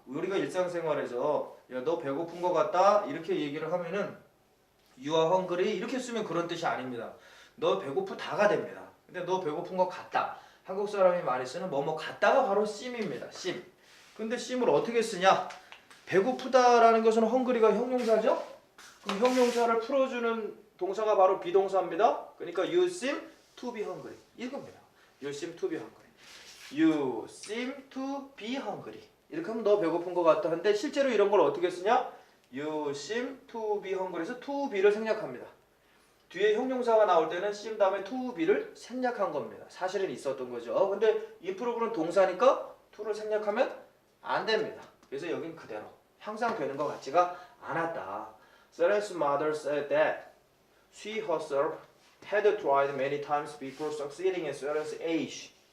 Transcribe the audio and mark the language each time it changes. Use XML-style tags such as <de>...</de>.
<ko>우리가 일상생활에서 야, 너 배고픈 것 같다 이렇게 얘기를 하면은</ko> <en>you are hungry</en> <ko>이렇게 쓰면 그런 뜻이 아닙니다. 너 배고프다가 됩니다. 근데 너 배고픈 것 같다. 한국 사람이 많이 쓰는 뭐뭐 같다가 바로 seem입니다.</ko> <en>seem.</en> <ko>근데 seem을 어떻게 쓰냐? 배고프다라는 것은 hungry가 형용사죠? 그럼 형용사를 풀어주는 동사가 바로 비동사입니다. 그러니까</ko> <en>you seem to be hungry</en> <ko>이겁니다.</ko> <en>You seem to be hungry. You seem to be hungry.</en> <ko>이렇게 하면 너 배고픈 것 같다. 근데 실제로 이런 걸 어떻게 쓰냐?</ko> <en>You seem to be hungry</en> <ko>에서 to be를 생략합니다. 뒤에 형용사가 나올 때는 seem 다음에 to be를 생략한 겁니다. 사실은 있었던 거죠. 근데 improve는 동사니까 to를 생략하면 안 됩니다. 그래서 여긴 그대로 항상 되는 것 같지가 않았다.</ko> <en>Seren's mother said that she herself had tried many times before succeeding at Seren's age.</en>